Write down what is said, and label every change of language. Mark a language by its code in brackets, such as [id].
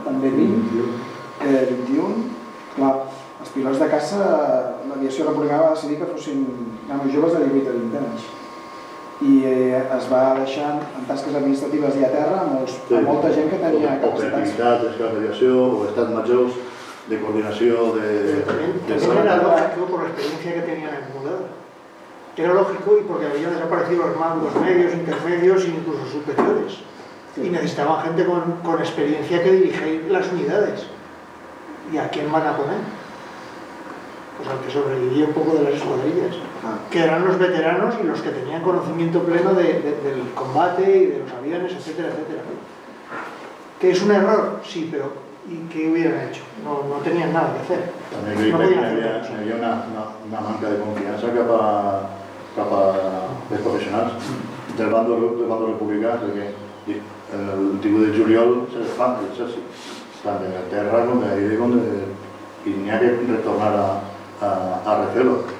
[ca] També 20, 21, clar, els pilots de caça, l'aviació republicana va decidir que fossin joves de 18 a 20 anys i es va deixar en tasques administratives i a terra a molta gent que tenia capacitats. Operativitat, escales d'aviació, o estats majors, de coordinació, [es] También era lógico por la experiencia que tenían acumulada. Era lógico y porque habían desaparecido los mandos medios, intermedios e incluso superiores. Y necesitaban gente con experiencia que dirigir las unidades. ¿Y a quién van a poner? Pues al que sobrevivía un poco de las escuadrillas, que eran los veteranos y los que tenían conocimiento pleno del combate y de los aviones, etcétera, etcétera. ¿Que es un error? Sí, pero ¿y qué hubieran hecho? No tenían nada que hacer. [ca] També crec que hi havia una manca de confiança cap a els professionals del bando republicà, perquè el 18 de juliol se les fan l'exèrcit, tant d'Anglaterra com d'Aire, i n'hi ha que retornar a refer-ho.